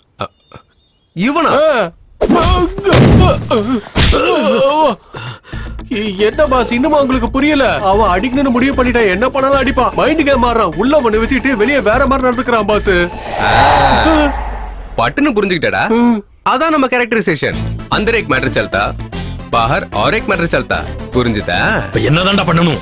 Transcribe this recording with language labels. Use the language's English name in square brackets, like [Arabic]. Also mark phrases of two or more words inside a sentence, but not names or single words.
[Tamil] இவனா? என்ன பாஸ் இன்னுமா உங்களுக்கு புரியல? அவன் அடிக்கணும்னு முடிவு பண்ணிட்டான். என்ன பண்ணாலும் அடிப்பா. [English] mind game [Tamil] மாறான். உள்ள ஒண்ணு வச்சுட்டு வெளியே வேற மாதிரி நடந்துக்கிறான் பாஸ். பட்டுன்னு புரிஞ்சுக்கிட்டடா. அதான் நம்ம கேரக்டரைசேஷன். [Hindi] अंदर एक मैटर चलता बाहर और एक मैटर चलता. [Tamil] புரிஞ்சுதா? இப்ப என்னதான்டா பண்ணணும்?